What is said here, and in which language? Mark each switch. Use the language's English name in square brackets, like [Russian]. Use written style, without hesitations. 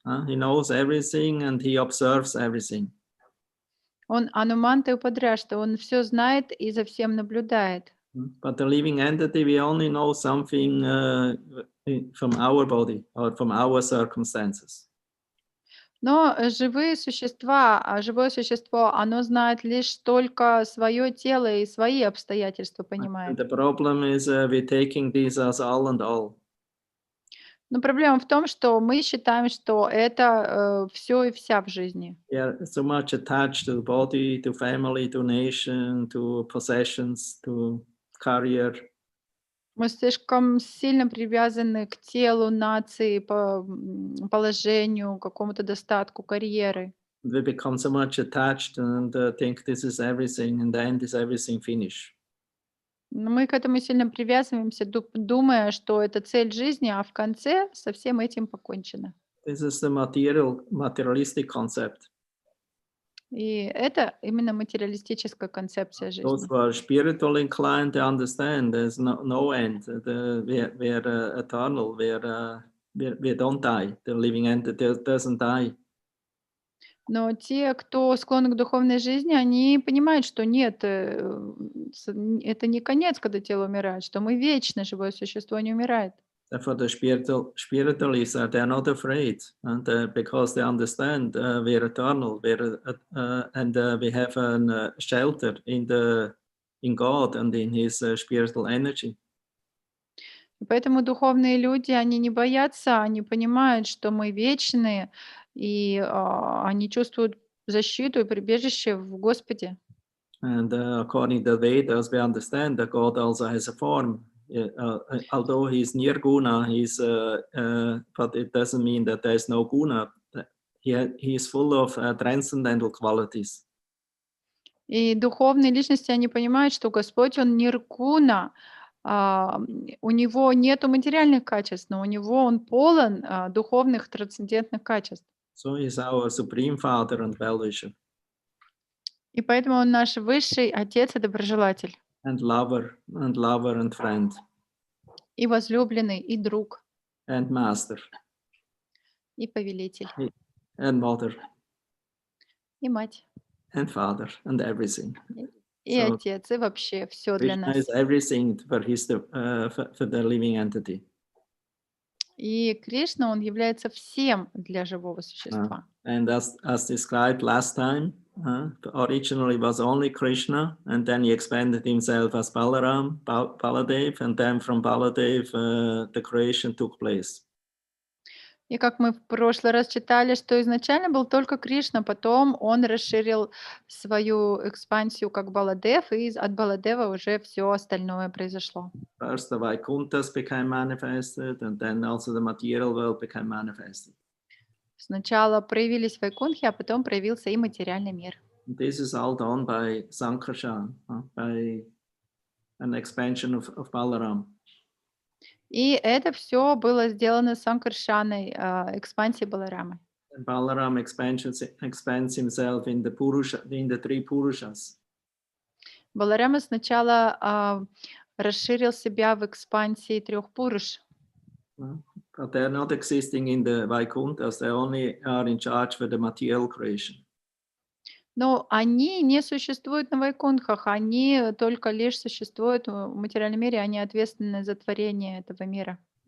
[English] He knows everything and he observes everything. [Russian] Он Ануманта и Упадрашта, он все знает и за всем наблюдает. [English] But the living entity, we only know something from our body or from our circumstances. [Russian] Но живые существа, живое существо, оно знает лишь только свое тело и свои обстоятельства [English] And [Russian] понимает. [English] the problem is we're taking these as all and all. [Russian] Но проблема в том, что мы считаем, что это все и вся в жизни. [English] We are so much attached to body, to family, to nation, to possessions, to career. [Russian] Мы слишком сильно привязаны к телу, нации, положению, какому-то достатку, карьеры. [English] We become so much attached and think this is everything, and then is everything finished. [Russian] Но мы к этому сильно привязываемся, думая, что это цель жизни, а в конце со всем этим покончено. [English] This is the materialistic concept. [Russian] И это именно материалистическая концепция [English] Those [Russian] жизни. [English] who are spiritual inclined, they understand there's no end. We're eternal. We don't die. The living entity doesn't die. [Russian] Но те, кто склонны к духовной жизни, они понимают, что нет, это не конец, когда тело умирает, что мы вечно, живое существо не умирает. [English] Therefore, the spiritualists they're not afraid, and because they understand we're eternal, and we have a shelter in God and in His spiritual energy. [Russian] И поэтому духовные люди, они не боятся, они понимают, что мы вечные, и они чувствуют защиту и прибежище в Господе. [English] And according to the Vedas, we understand that God also has a form. Although He's nirguna, but it doesn't mean that there is no guna. He is full of transcendental qualities. [Russian] И духовные личности, они понимают, что Господь, Он ниргуна, у Него нету материальных качеств, но у Него Он полон духовных трансцендентных качеств. [English] So He's our supreme Father and well-wisher. [Russian] И поэтому Он наш высший Отец и доброжелатель, [English] And lover and friend [Russian] и возлюбленный, и друг, [English] and master [Russian] и повелитель, [English] and mother [Russian] и мать, [English] and father and everything. [Russian] и [English] So [Russian] Отец, и вообще все для [English] Krishna [Russian] нас. [English] is everything for the living entity. [Russian] И Кришна, Он является всем для живого существа. [English] And as described last time, originally was only Krishna, and then he expanded himself as Balaram, Baladev, and then from Baladev the creation took place. [Russian] И как мы в прошлый раз читали, что изначально был только Кришна, потом он расширил свою экспансию как Баладев, и от Баладева уже все остальное произошло. [English] First the Vaikunthas became manifested, and then also the material world became manifested. [Russian] Сначала проявились вайкунхи, а потом проявился и материальный мир. [English] This is all done by Sankarshan, by an expansion of Balaram. [Russian] И это все было сделано Санкаршаной, экспансией Баларамы. [English] And Balaram expands himself in the three Purushas. [Russian] Баларама сначала расширил себя в экспансии трех Пуруш. [English] But they're not existing in the Vaikunthas, they only are in charge for the material creation. [Russian] Но они не существуют на вайкунхах, они только лишь существуют в материальном мире, они ответственны за творение этого мира.